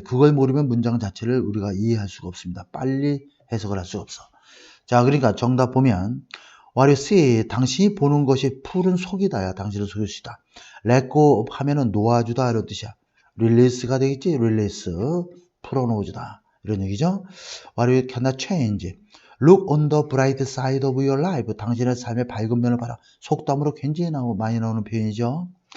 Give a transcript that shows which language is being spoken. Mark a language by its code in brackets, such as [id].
[ko] 그걸 모르면 문장 자체를 우리가 이해할 수가 없습니다. 빨리 해석을 할 수가 없어. 자, 그러니까 정답 보면 [en] What you see, [ko] 당신이 보는 것이 푸른 속이다야. 당신을 속일 수 있다. [en] Let go [ko] 하면은 놓아주다 이런 뜻이야. Release가 되겠지. Release, 풀어놓아주다 이런 얘기죠. [en] What you cannot change. Look on the bright side of your life. [ko] 당신의 삶의 밝은 면을 봐라. 속담으로 굉장히 많이 나오는 표현이죠.